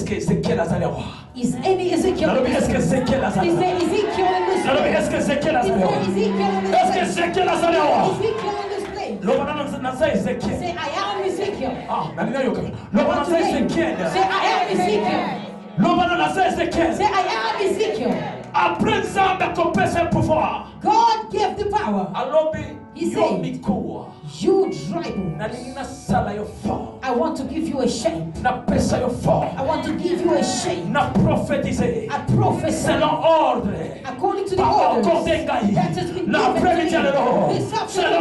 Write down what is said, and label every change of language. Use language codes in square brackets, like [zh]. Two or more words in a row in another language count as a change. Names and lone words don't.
[en] any Ezekiel in this place? Is there Ezekiel in this place? Is there Ezekiel in this place? Say, I am Ezekiel. Say, I am Ezekiel. Say, I am Ezekiel. [ln] Après Nzambe akopesa pouvoir. [en] God gave the power. power. He said, you dry bones, I want to give you a shape. I want to give you a shape. I prophesy according to the orders that has been given to you this afternoon.